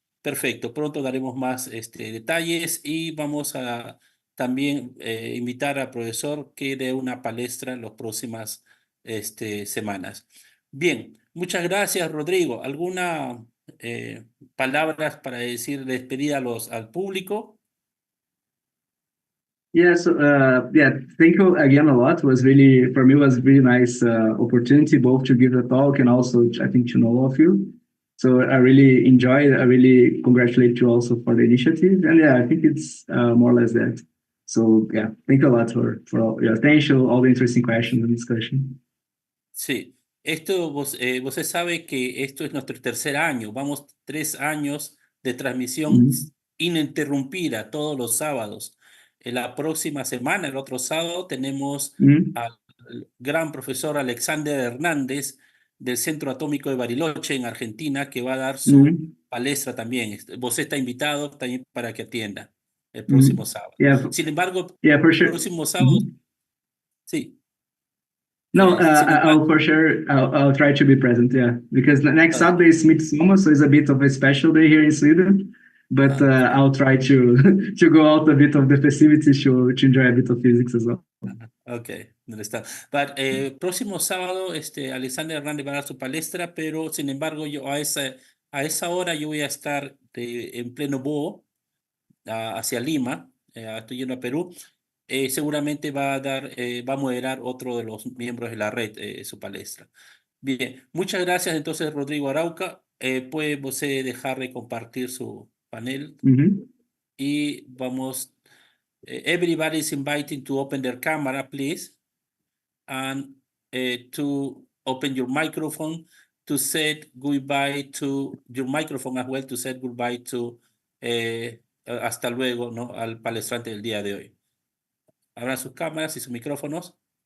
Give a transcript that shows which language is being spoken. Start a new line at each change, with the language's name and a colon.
Spanish: Perfecto, pronto daremos más detalles y vamos a también invitar al profesor que dé una palestra en las próximas semanas. Bien, muchas gracias, Rodrigo. ¿Alguna palabras para decir despedida al público?
English: Yeah, so thank you again a lot. For me, it was really nice opportunity both to give the talk and also I think to know all of you. So I really enjoyed it. I really congratulate you also for the initiative. And I think it's more or less that. So thank you a lot for all your attention, all the interesting questions and discussion.
Spanish: Sí, vos sabe que esto es nuestro tercer año. Vamos 3 años de transmisión ininterrumpida todos los sábados. En la próxima semana, el otro sábado, tenemos al gran profesor Alexander Hernández del Centro Atómico de Bariloche en Argentina, que va a dar su palestra también. Vos está invitado también para que atienda. el próximo sábado.
English: Yeah.
Spanish: Sin embargo,
English: Yeah, for
Spanish: el
English: sure.
Spanish: próximo sábado, sí.
English: No, I'll for sure, I'll try to be present, yeah. Because the next Saturday is Midsummer, so it's a bit of a special day here in Sweden. But I'll try to go out a bit of the festivities to enjoy a bit of physics as well. Okay, understand.
Spanish: But próximo sábado, Alexander Hernández va a dar su palestra, pero sin embargo, yo a esa hora yo voy a estar en pleno vuelo hacia Lima, estoy yendo a Perú. Seguramente va a moderar otro de los miembros de la red su palestra. Bien, muchas gracias entonces, Rodrigo Arouca. Puede usted dejar de compartir su panel y vamos.
English: Everybody is invited to open their camera, please, and to open your microphone to say goodbye to your microphone as well, to say goodbye to hasta luego, ¿no?
Spanish: Al palestrante del día de hoy. Abran sus cámaras y sus micrófonos.